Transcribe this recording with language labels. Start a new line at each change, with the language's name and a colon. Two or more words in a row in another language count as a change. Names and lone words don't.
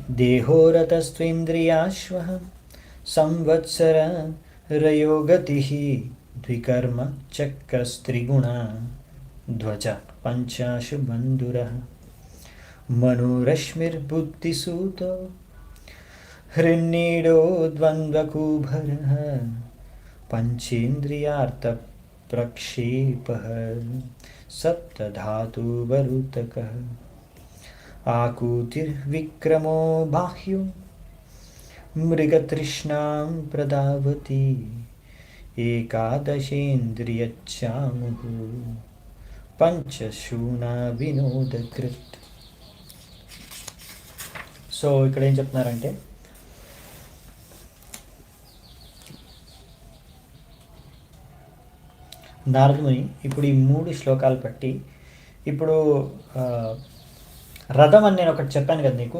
Sanskrit: దేహోరతస్త్వేంద్రియాశ్వ సంవత్సర రయోగతి ద్వికర్మ చక్రస్త్రిగుణ ధ్వజ పంచాశు బంధుర మనోరశ్మిర్బుద్ధిसूतो हृन्नीडो द्वन्द्वकुभरः पंचेन्द्रियार्थप्रक्षेपः सप्तधातुवरुतकः आकूतिर्विक्रमो बाह्यो मृगतृष्णां प्रदावति एकादशेन्द्रियच्चामुः पंचशूना विनोदकृत्.
Telugu: సో ఇక్కడ ఏం చెప్తున్నారంటే నారదుని ఇప్పుడు ఈ 3 శ్లోకాలు బట్టి ఇప్పుడు రథం అని నేను ఒకటి చెప్పాను కదా నీకు.